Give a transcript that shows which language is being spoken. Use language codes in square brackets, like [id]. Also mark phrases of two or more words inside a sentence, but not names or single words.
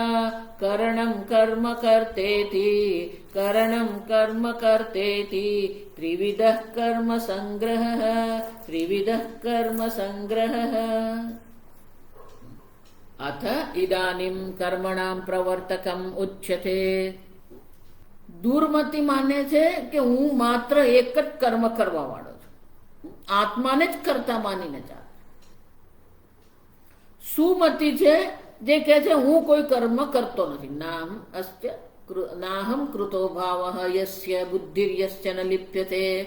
[sa] करणं कर्म कर्तेति करणं कर्म कर्तेति त्रिविधः कर्म संग्रहः त्रिविधः कर्म संग्रहः। अथ इदानीं कर्मणां प्रवर्तकम् उच्यते। [gu] દુર્મતિ માને છે કે હું માત્ર એક જ કર્મ કરવા વાળો છું, આત્માને જ કરતા માનીને ચાલે. સુમતિ છે જે કહે છે હું કોઈ કર્મ કરતો નથી. [sa] નાહમ કૃતો ભાવઃ યસ્ય બુદ્ધિર્યસ્ય ન લિપ્યતે.